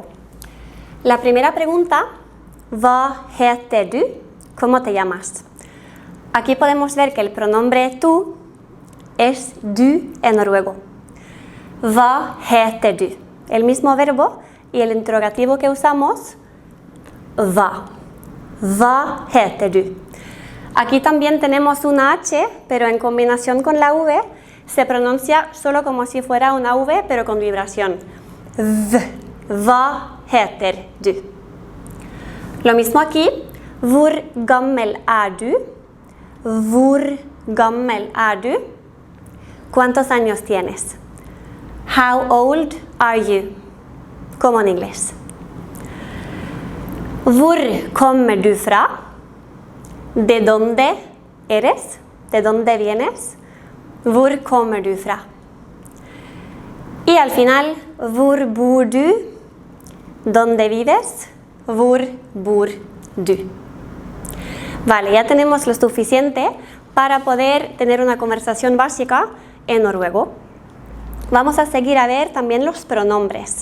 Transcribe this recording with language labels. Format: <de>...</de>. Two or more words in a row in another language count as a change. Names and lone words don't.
<es>La primera pregunta,</es> <no>¿Hva heter du?</no> <es>¿Cómo te llamas? Aquí podemos ver que el pronombre tú es du en noruego.</es> <no>Hva heter du?</no> <es>El mismo verbo y el interrogativo que usamos, hva.</es> <no>Hva heter du?</no> <es>Aquí también tenemos una H, pero en combinación con la V, se pronuncia solo como si fuera una V, pero con vibración.</es> <no>V. Hva heter du?</no> <es>Lo mismo aquí.</es> <no>Hvor gammel er du? Hvor gammel er du?</no> <es>¿Cuántos años tienes?</es> <en>How old are you?</en> <es>Como en inglés.</es> <no>Hvor kommer du fra?</no> <es>De dónde eres? De dónde vienes?</es> <no>Hvor kommer du fra?</no> <es>Y al final,</es> <no>hvor bor du?</no> <es>¿Dónde vives?</es> <no>Hvor bor du?</no> <es>Vale, ya tenemos lo suficiente para poder tener una conversación básica en noruego. Vamos a seguir a ver también los pronombres.</es>